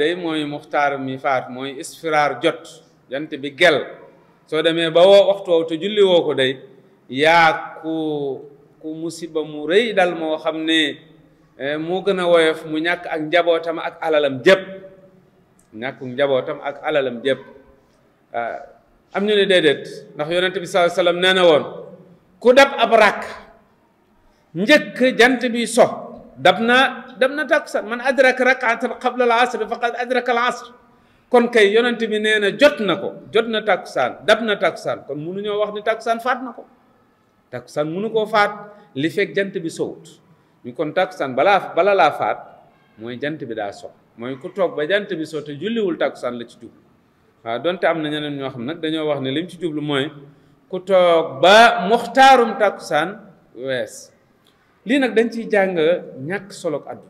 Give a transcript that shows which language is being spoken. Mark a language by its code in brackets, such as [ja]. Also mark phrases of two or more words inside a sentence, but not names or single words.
[wo] day mooy muxtaar mi faat mooy isfiraar jot jant bi gel soo demee ba waxtu woowu te julli woo ko day yaa ku musiba mu rëy dal moo xam ne moo gën a woyof mu ñàkk ak njabootam ak alalam jëpp ñàkk njabootam ak alalam jëpp am ñu ne déedéet ndax yonent bi [ar] صلى الله عليه وسلم [wo] nee na woon ku dab ab rakk njëkk jant bi so dab na takkusaan [ar] من أدرك ركعة قبل العصر فقد أدرك العصر [wo] kon kay yonent bi nee na jot na takkusaan dab na takkusaan kon mënuñoo wax ni takkusaan faat na ko takkusaan mënu koo faat li fekk jant bi sowut ñu kon takkusaan bala laa faat mooy jant bi daa so mooy ku toog ba jant bi so te julliwul takkusaan la ci jublu waaw donte am na ñeneen ñoo xam nag dañoo wax ne lim ci jublu mooy ku toog ba muxtaarum takkusaan wees lii nag dañ ciy jàng ñàkk solo